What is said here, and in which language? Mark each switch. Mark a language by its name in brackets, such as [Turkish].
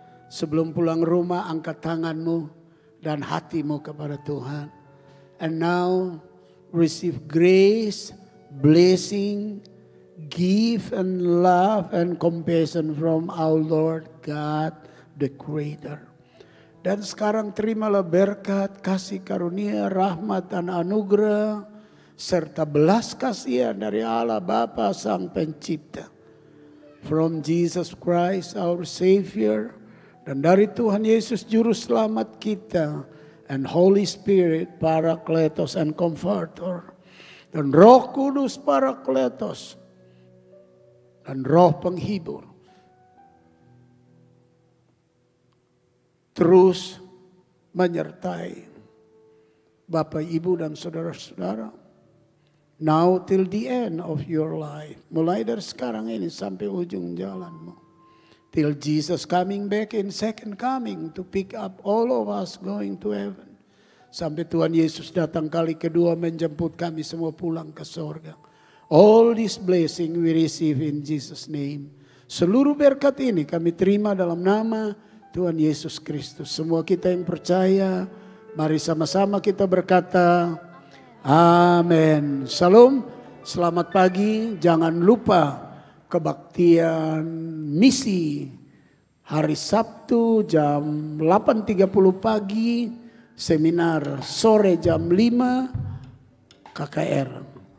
[Indonesian] Sebelum pulang rumah, angkat tanganmu dan hatimu kepada Tuhan. [English] And now, receive grace, blessing, gift and love and compassion from our Lord God, the Creator. [Indonesian] Dan sekarang terimalah berkat, kasih karunia, rahmat dan anugerah, serta belas kasihan dari Allah Bapa Sang Pencipta. [English] From Jesus Christ our Savior, [Indonesian] dan dari Tuhan Yesus Juru Selamat kita, [English] and Holy Spirit Parakletos and Comforter, [Indonesian] dan Roh Kudus Parakletos, dan Roh Penghibur, terus menyertai Bapak, Ibu, dan saudara-saudara. [English] Now till the end of your life. [Indonesian] Mulai dari sekarang ini sampai ujung jalanmu. [English] Till Jesus coming back in second coming to pick up all of us going to heaven. [Indonesian] Sampai Tuhan Yesus datang kali kedua menjemput kami semua pulang ke sorga. [English] All this blessing we receive in Jesus' name. [Indonesian] Seluruh berkat ini kami terima dalam nama Tuhan Yesus Kristus. Semua kita yang percaya, mari sama-sama kita berkata, amin. Salam, selamat pagi. Jangan lupa kebaktian misi hari Sabtu jam 8.30 pagi, seminar sore jam 5 KKR.